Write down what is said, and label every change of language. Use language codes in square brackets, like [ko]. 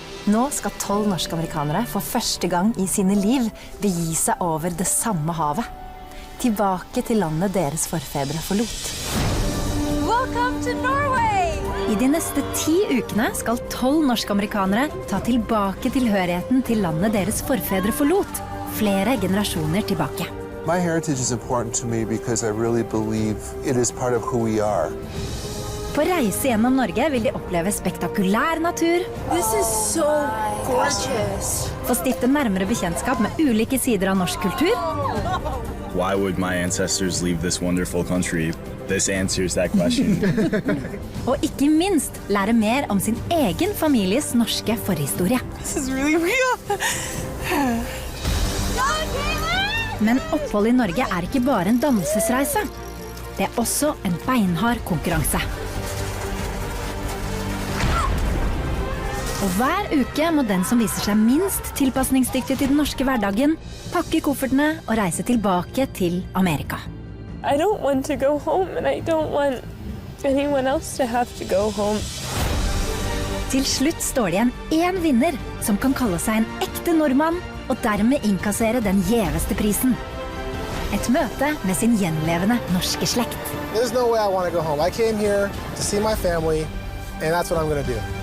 [no] Nå skal 12 norske amerikanere for første gang i sine liv begi seg over det samme havet. Tilbake til landet deres forfedre forlot. [en] Welcome to Norway! [no] I de neste 10 ukene skal 12 norske amerikanere ta tilbake tilhørigheten til landet deres forfedre forlot, flere generasjoner tilbake. [en] My heritage is important to me because I really believe it is part of who we are. [no] På reise gjennom Norge vil de oppleve spektakulær natur. [en] This is so gorgeous. [no] Få stifte nærmere bekjentskap med ulike sider av norsk kultur. [en] Why would my ancestors leave this wonderful country? This answers that question. [no] Og ikke minst lære mer om sin egen families norske forhistorie. [en] This is really real. [no] Men opphold i Norge ikke bare en dannelsesreise. Det også en beinhard konkurranse. Og hver uke må den som viser seg minst tilpasningsdyktig til den norske hverdagen, pakke koffertene og reise tilbake til Amerika. [en] I don't want to go home, and I don't want anyone else to have to go home. [no] Til slutt står det igjen en vinner som kan kalle seg en ekte nordmann, og dermed innkassere den gjeveste prisen. Et møte med sin gjenlevende norske slekt. [en] There's no way I want to go home. I came here to see my family, and that's what I'm going to do.